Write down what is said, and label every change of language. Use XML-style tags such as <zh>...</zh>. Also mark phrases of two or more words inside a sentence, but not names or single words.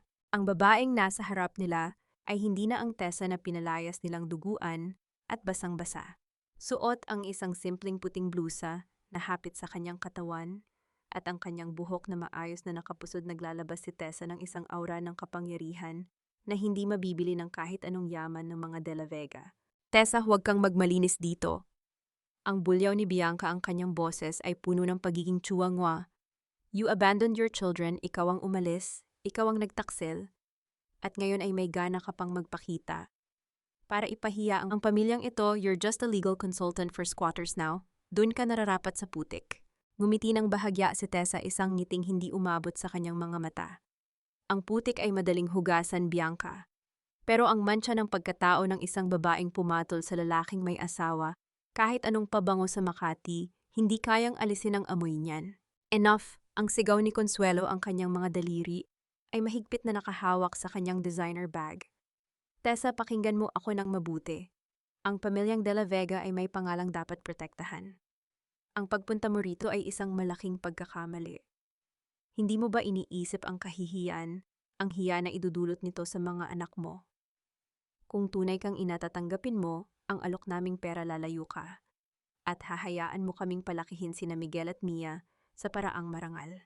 <tl>Ang babaeng nasa harap nila ay hindi na ang Tessa na pinalayas nilang duguan at basang-basa. Suot ang isang simpleng puting blusa na hapit sa kanyang katawan, at ang kanyang buhok na maayos na nakapusod, naglalabas si Tessa ng</tl> <en>isang aura</en> <tl>ng kapangyarihan na hindi mabibili ng kahit anong yaman ng mga de la Vega. Tessa, huwag kang magmalinis dito. Ang bulyaw ni Bianca, ang kanyang boses ay puno ng pagiging tsuwangwa.</tl> <en>You abandoned your children,</en> <tl>ikaw ang umalis, ikaw ang nagtaksil, at ngayon ay may gana ka pang magpakita. Para ipahiya ang pamilyang ito,</tl> <en>you're just a legal consultant for squatters now.</en> <tl>Doon ka nararapat sa putik. Ngumiti ng bahagya si Tessa, isang ngiting hindi umabot sa kanyang mga mata. Ang putik ay madaling hugasan, Bianca. Pero ang mantsa ng pagkatao ng isang babaeng pumatol sa lalaking may asawa, kahit anong pabango sa Makati, hindi kayang alisin ang amoy niyan. Enough, ang sigaw ni Consuelo, ang kanyang mga daliri ay mahigpit na nakahawak sa kanyang</tl> <en>designer bag.</en> <tl>Tessa, pakinggan mo ako ng mabuti. Ang pamilyang de la Vega ay may pangalang dapat protektahan. Ang pagpunta mo rito ay isang malaking pagkakamali. Hindi mo ba iniisip ang kahihiyan, ang hiya na idudulot nito sa mga anak mo? Kung tunay kang ina, tatanggapin mo ang alok naming pera, lalayo ka, at hahayaan mo kaming palakihin sina Miguel at Mia sa paraang marangal.</tl>